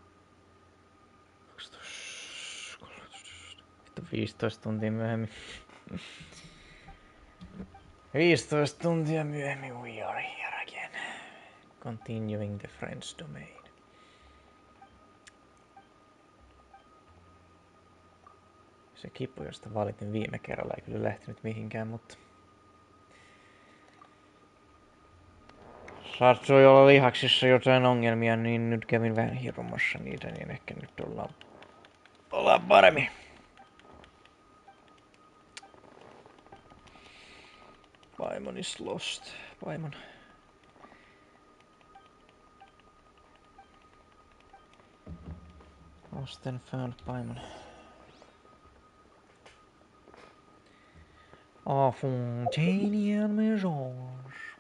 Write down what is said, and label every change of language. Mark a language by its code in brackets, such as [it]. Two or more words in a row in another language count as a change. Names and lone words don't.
[fi] 15 tuntia myöhemmin. 15 tuntia myöhemmin [en] we are here again. Continuing the French domain. [fi] Se kipu, josta valitin viime kerralla, ei kyllä lähtenyt mihinkään, mutta saattoi olla lihaksissa jotain ongelmia, niin nyt kävin vähän hiromassa niitä, niin ehkä nyt ollaan paremmin. [en] Paimon is lost. Paimon. Lost and found Paimon. Fontanian Maisons.